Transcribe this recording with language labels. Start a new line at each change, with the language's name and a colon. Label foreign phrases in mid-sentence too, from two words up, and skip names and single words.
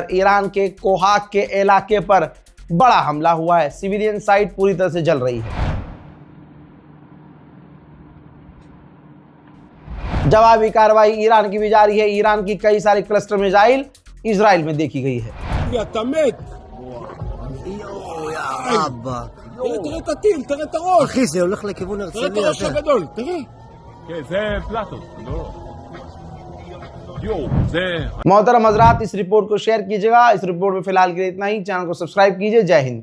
Hindi: ईरान के कोहाक के इलाके पर बड़ा हमला हुआ है,
English: civilian site
Hindi: पूरी तरह से जल रही है। जवाबी कार्रवाई ईरान की भी जारी है। ईरान की कई सारी
English: cluster missile
Hindi: इजराइल में देखी गई है।
Hebrew: תראה את הטיל, תראה את הראש. אחי, זה הולך לכיוון תראה את הרצליה. הראש הגדול, תראה. כן, זה פלטו, לא. יואו, זה...
Hindi: मोहतरम हजरात, इस रिपोर्ट को शेयर कीजिएगा। इस रिपोर्ट में फिलहाल के लिए इतना ही। चैनल को सब्सक्राइब कीजिए। जय हिंद।